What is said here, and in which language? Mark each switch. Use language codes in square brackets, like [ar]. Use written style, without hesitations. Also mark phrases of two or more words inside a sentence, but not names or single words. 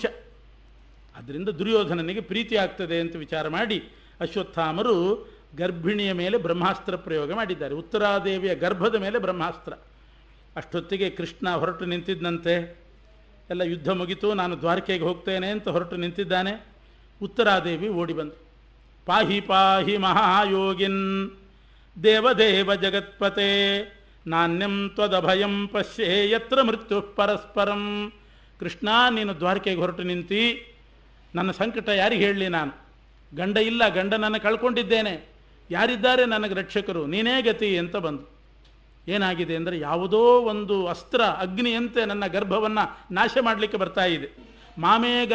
[kn] ಅದರಿಂದ ದುರ್ಯೋಧನನಿಗೆ ಪ್ರೀತಿ ಆಗ್ತದೆ ಅಂತ ವಿಚಾರ ಮಾಡಿ ಅಶ್ವತ್ಥಾಮರು ಗರ್ಭಿಣಿಯ ಮೇಲೆ ಬ್ರಹ್ಮಾಸ್ತ್ರ ಪ್ರಯೋಗ ಮಾಡಿದ್ದಾರೆ. ಉತ್ತರಾದೇವಿಯ ಗರ್ಭದ ಮೇಲೆ ಬ್ರಹ್ಮಾಸ್ತ್ರ. ಅಷ್ಟೊತ್ತಿಗೆ ಕೃಷ್ಣ ಹೊರಟು ನಿಂತಿದ್ದಂತೆ. ಎಲ್ಲ ಯುದ್ಧ ಮುಗಿತು, ನಾನು ದ್ವಾರಕೆಗೆ ಹೋಗ್ತೇನೆ ಅಂತ ಹೊರಟು ನಿಂತಿದ್ದಾನೆ. ಉತ್ತರಾದೇವಿ ಓಡಿ ಬಂದು, [sa] ಪಾಹಿ ಪಾಹಿ ಮಹಾಯೋಗಿನ್ ದೇವದೇವ ಜಗತ್ಪತೆ ನಾಣ್ಯಂ ತ್ವದಭಯಂ ಪಶ್ಯೇ ಯತ್ರ ಮೃತ್ಯು ಪರಸ್ಪರಂ. [kn] ಕೃಷ್ಣ, ನೀನು ದ್ವಾರಕೆಗೆ ಹೊರಟು ನಿಂತಿ, ನನ್ನ ಸಂಕಟ ಯಾರಿಗೆ ಹೇಳಲಿ? ನಾನು ಗಂಡ ಇಲ್ಲ, ಗಂಡನನ್ನು ಕಳ್ಕೊಂಡಿದ್ದೇನೆ, ಯಾರಿದ್ದಾರೆ ನನಗೆ ರಕ್ಷಕರು? ನೀನೇ ಗತಿ ಅಂತ ಬಂದು. ಏನಾಗಿದೆ ಅಂದರೆ ಯಾವುದೋ ಒಂದು ಅಸ್ತ್ರ ಅಗ್ನಿಯಂತೆ ನನ್ನ ಗರ್ಭವನ್ನು ನಾಶ ಮಾಡಲಿಕ್ಕೆ ಬರ್ತಾ ಇದೆ.